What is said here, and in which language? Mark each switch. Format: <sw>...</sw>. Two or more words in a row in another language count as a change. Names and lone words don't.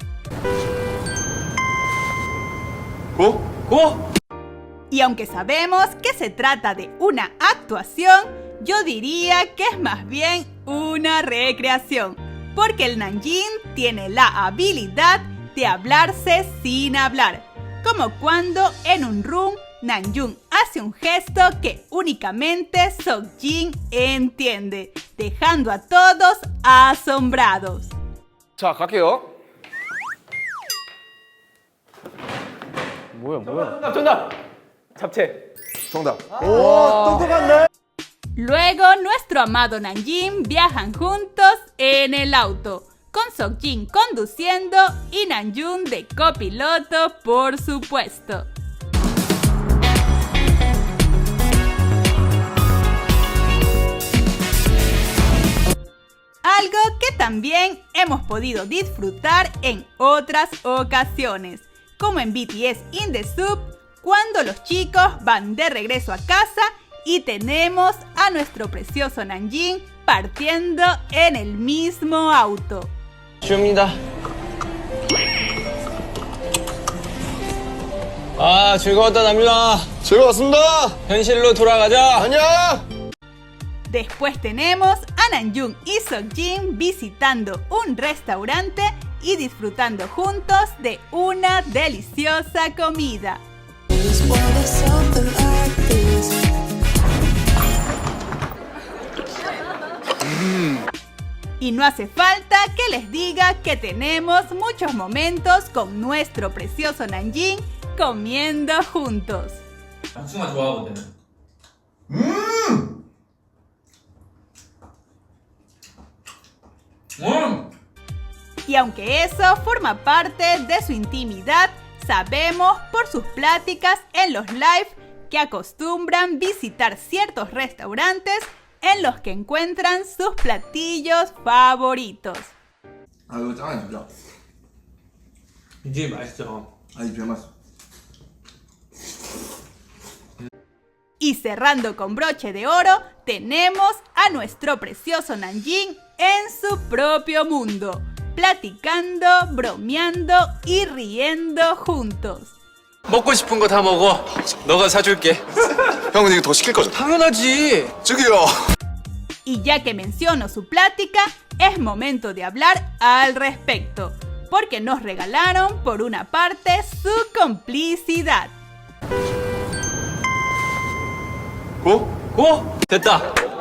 <es>Y aunque sabemos que se trata de una actuación, yo diría que es más bien una recreación, porque el Nanjing tiene la habilidad de hablarse sin hablar, como cuando en un room Namjoon hace un gesto que únicamente Seokjin entiende, dejando a todos asombrados.</es> <ko>자, 갈게요. 뭐야? 정답. 잡채. 정답.</ko> <es>Luego nuestro amado Nanjing viajan juntos en el auto, con Seokjin conduciendo y Namjoon de copiloto, por supuesto. Algo que también hemos podido disfrutar en otras ocasiones, como en BTS In The Soup, cuando los chicos van de regreso a casa y tenemos a nuestro precioso Nanjing partiendo en el mismo auto.</es> <ko>줍니다. 아, 즐거웠다, 남준아. 즐거웠습니다. 현실로 돌아가자. 아니야.</ko> <es>Después tenemos a Namjoon y Seokjin visitando un restaurante y disfrutando juntos de una deliciosa comida. Y no hace falta que les diga que tenemos muchos momentos con nuestro precioso Nanjing comiendo juntos.</es> <ko>복숭아 좋아하거든.</ko> <es>Y aunque eso forma parte de su intimidad, sabemos por sus pláticas en los live que acostumbran visitar ciertos restaurantes en los que encuentran sus platillos favoritos.</es> <ko>아 이거 짱이야 진짜. 이게 맛있어. 아 이거 별 맛있어.</ko> <es>Y cerrando con broche de oro, tenemos a nuestro precioso Nanjing en su propio mundo, platicando, bromeando y riendo juntos.</es> <ko>먹고 싶은 거 다 먹어. 너가 사줄게. 형은 이거 더 시킬 거죠? 당연하지. 저기요.</ko> <es>Y ya que menciono su plática, es momento de hablar al respecto, porque nos regalaron por una parte su complicidad.</es> <ko>고? 고? 됐다.</ko>